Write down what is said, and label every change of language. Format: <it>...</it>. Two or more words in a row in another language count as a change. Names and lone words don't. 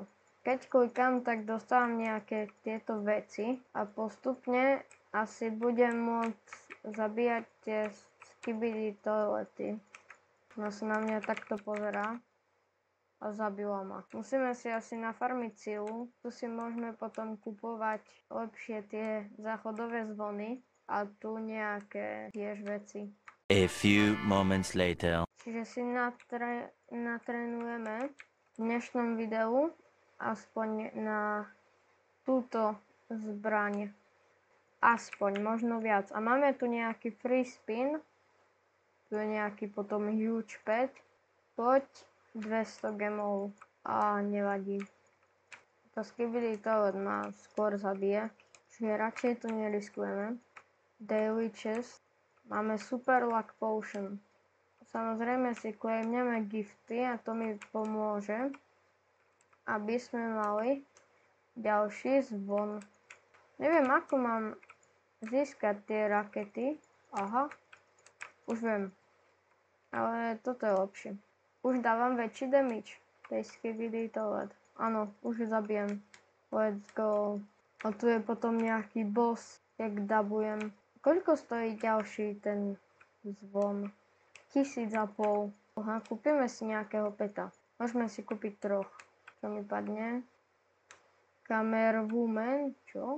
<sk>Keď klikám, tak dostávam nejaké tieto veci a postupne asi budem môcť zabíjať tie Skibidi Toilety. No sa na mňa takto pozerá a zabila ma. Musíme si asi nafarmiť silu. Tu si môžeme potom kupovať lepšie tie záchodové zvony a tu nejaké tiež veci.</sk> <en>A few moments later.</en> <sk>Čiže si natrenujeme v dnešnom videu aspoň na túto zbraň. Aspoň, možno viac. A máme tu nejaký</sk> <en>free spin.</en> <sk>Tu je nejaký potom</sk> <en>huge pet.</en> <sk>Poď 200 gemov. A nevadí. To Skibidi Toilet ma skôr zabije. Čiže radšej to neriskujeme.</sk> <en>Daily chest. Máme super luck potion.</en> <sk>Samozrejme si claimneme gifty a to mi pomôže, aby sme mali ďalší zvon. Neviem, ako mám získať tie rakety. Aha, už viem. Ale toto je lepšie. Už dávam väčší damage tej Skibidi Toilet. Áno, už ju zabijem.</sk> <en>Let's go.</en> <sk>A tu je potom nejaký boss, jak dabujem. Koľko stojí ďalší ten zvon? 1500. Aha, kúpime si nejakého peta. Môžeme si kúpiť troch. Čo mi padne? Camerawoman, čo?</sk>